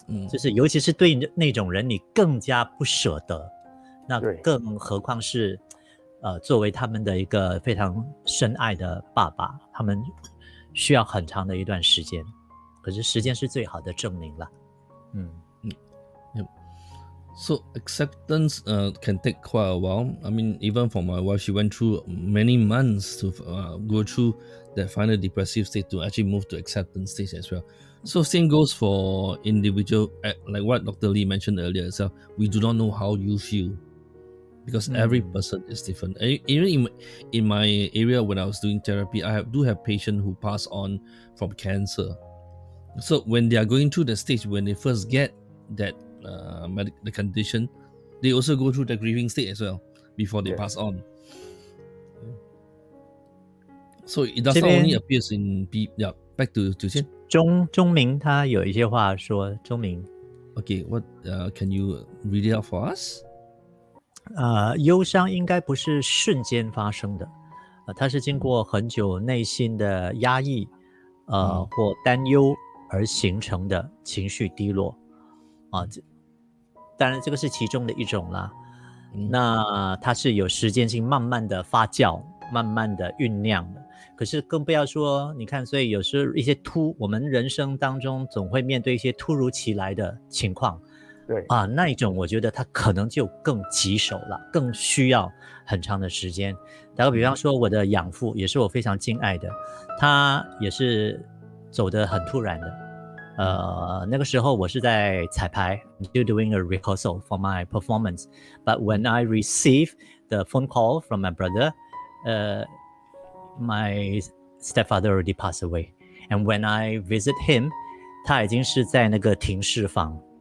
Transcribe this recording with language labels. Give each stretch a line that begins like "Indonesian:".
Chinese: 就是尤其是对那种人你更加不舍得，那更何况是作为他们的一个非常深爱的爸爸，他们需要很长的一段时间，可是时间是最好的证明了。
English: So acceptance can take quite a while. I mean, even for my wife, she went through many months to go through that final depressive state to actually move to acceptance stage as well. So same goes for individual, like what Dr. Lee mentioned earlier. So we do not know how you feel because every person is different. Even in my area when I was doing therapy, I do have patients who pass on from cancer. So when they are going through the stage, when they first get that the condition, they also go through the grieving state as well before they pass on. So it does not only appears in people. Back to 主先
Chinese: 钟明他有一些话说，钟明。
English: Okay, what can you read it out for us?
Chinese: 忧伤应该不是瞬间发生的，它是经过很久内心的压抑，或担忧而形成的情绪低落，当然这个是其中的一种啦。那它是有时间性慢慢的发酵，慢慢的酝酿的。可是更不要说，你看，所以有时候一些我们人生当中总会面对一些突如其来的情况，对啊，那一种我觉得它可能就更棘手了，更需要很长的时间。打个比方说，我的养父也是我非常敬爱的，他也是走得很突然的。那个时候我是在彩排
English: still doing a rehearsal for my performance. But when I received the phone call from my brother, my stepfather already passed away. And when I visit him,
Chinese: 他已经是在那个停尸房。